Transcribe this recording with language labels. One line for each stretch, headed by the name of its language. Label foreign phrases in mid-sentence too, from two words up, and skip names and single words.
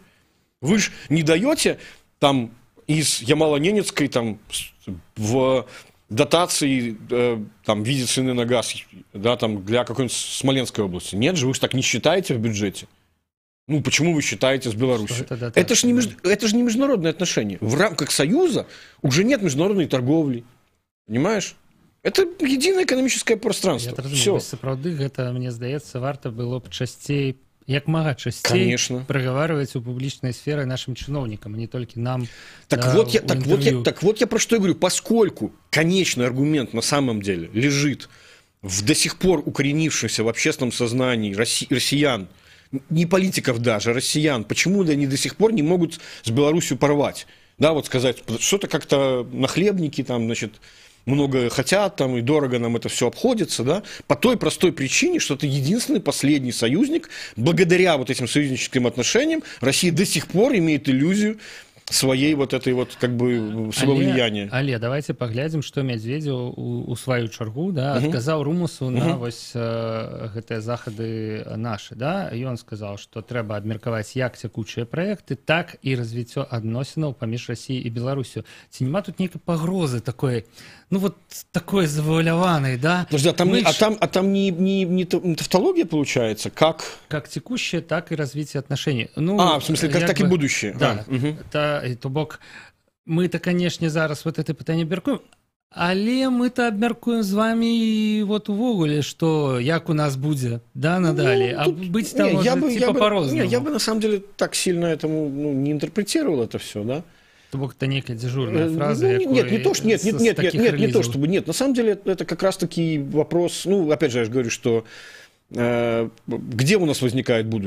Russian: Вы же не даете там из Ямало-Ненецкой там в дотации там, в виде цены на газ, да, там, для какой-нибудь Смоленской области. Нет же, вы же так не считаете в бюджете. Ну, почему вы считаете с Беларусью? Это же не международные отношения. В рамках Союза уже нет международной торговли. Понимаешь? Это единое экономическое пространство. Все.
Belarusian: Сапраўды, гэта, мне здаецца, варта было б часцей, як мага часцей
Russian: праговаривать у публичной сферы нашим чиновникам, а не только нам. Так вот я про что и говорю. Поскольку конечный аргумент на самом деле лежит в до сих пор укоренившемся в общественном сознании россиян, не политиков даже, россиян, почему они до сих пор не могут с Беларусью порвать? Да, вот сказать, что-то как-то нахлебники там, значит, много хотят, там, и дорого нам это все обходится, да, по той простой причине, что это единственный последний союзник. Благодаря вот этим союзническим отношениям Россия до сих пор имеет иллюзию своей вот этой вот как бы своего влияния.
Belarusian: Але давайте паглядзім, што Мядзведзеў у сваю чаргу, да, адказаў Румусу на вось гэтыя захады нашы, да. Ён сказаў, што трэба абмеркаваць як цякучыя праекты, так і развіццё адносінаў паміж Расіяй і Беларусю. Ці няма тут нейкай пагрозы такой, ну вот такой завуаляванай, да?
Russian: Подожди, там не тавтология получается, как текущее, так и развитие отношений. Ну, в смысле, как так и будущее. Да. То бок мы-то, конечно,
Belarusian: зараз вот это пытанне абмяркуем, але мы-то абмяркуем з вами і вот увогуле, что як у нас будзе, да, надалей, а быть там может по-розному.
Russian: Я бы на самом деле так сильно этому не интерпретировал это все, да. То бок это некая дежурная фраза. Нет, не то, что не то, чтобы нет. На самом деле это как раз-таки вопрос, ну, опять же, я же говорю, что где у нас возникает будущее.